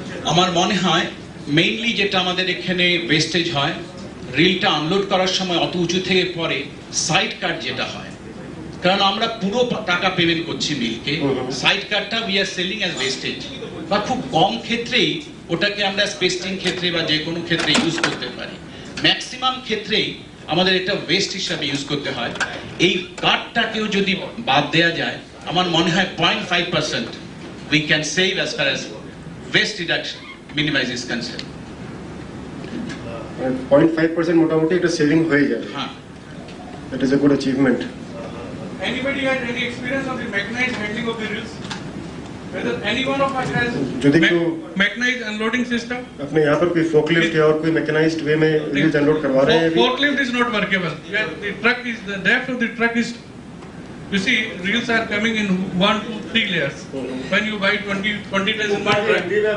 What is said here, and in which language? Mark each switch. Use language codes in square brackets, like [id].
[bn] আমার মনে হয় মেইনলি যেটা আমাদের এখানে ওয়েস্টেজ হয়, রিলটা আনলোড করার সময় অত উঁচু থেকে পরে সাইড কাট যেটা হয়, কারণ আমরা পুরো টাকা পেমেন্ট করছি মিলকে, সাইড কাটটা [en] we are selling as wastage, [bn] বা খুব কম ক্ষেত্রেই ওটাকে আমরা স্পেস্টিং ক্ষেত্রে বা যে কোনো ক্ষেত্রে ইউজ করতে পারি। ম্যাক্সিমাম ক্ষেত্রেই আমাদের এটা ওয়েস্ট হিসাবে ইউজ করতে হয়। এই কাটটাকেও যদি বাদ দেওয়া যায়, আমার মনে হয় [en] 0.5% we can save as far as waste reduction minimize is concerned. [bn] 0.5% মোটামুটি একটা সেভিং হয়ে যাবে। হ্যাঁ, [en] That is a good achievement. Anybody had any experience of the mechanized handling of the reels? Whether any one of us has [bn] যদি কেউ [en] mechanized unloading system? [hi] अपने यहाँ पर कोई फोकलिफ्ट या और कोई मैकेनाइज्ड वे में रील्स अनलोड करवा रहे हैं अभी? [en] Forklift is not workable. The truck is the depth of the truck is. You see, reels are coming in 1, 2, 3 layers. When you buy 20 tons in one truck.